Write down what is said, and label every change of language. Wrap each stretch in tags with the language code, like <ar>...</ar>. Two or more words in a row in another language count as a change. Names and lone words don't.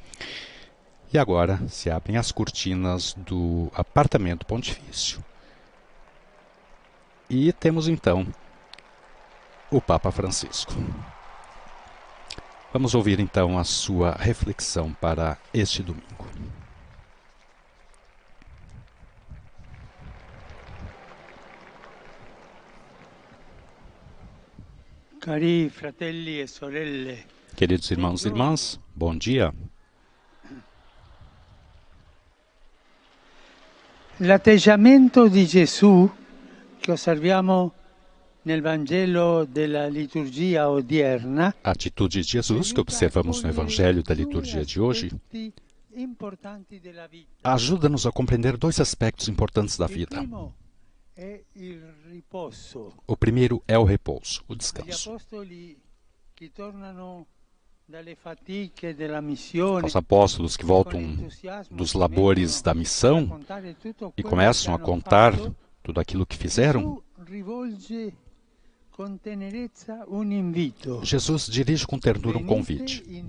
<pt>E agora se abrem as cortinas do apartamento pontifício. E temos então o Papa Francisco. Vamos ouvir então a sua reflexão para este domingo.</pt> <it>Cari fratelli e sorelle.</it> <pt>Queridos irmãos e irmãs, bom dia.</pt> <it>L'atteggiamento di Gesù che osserviamo nel Vangelo della liturgia odierna,</it> <pt>A atitude de Jesus que observamos no Evangelho da liturgia de hoje ajuda-nos a compreender dois aspectos importantes da vida. O primeiro é o repouso, o descanso. Os apóstolos que voltam dos labores da missão e começam a contar tudo aquilo que fizeram, Jesus dirige com ternura um convite.</pt>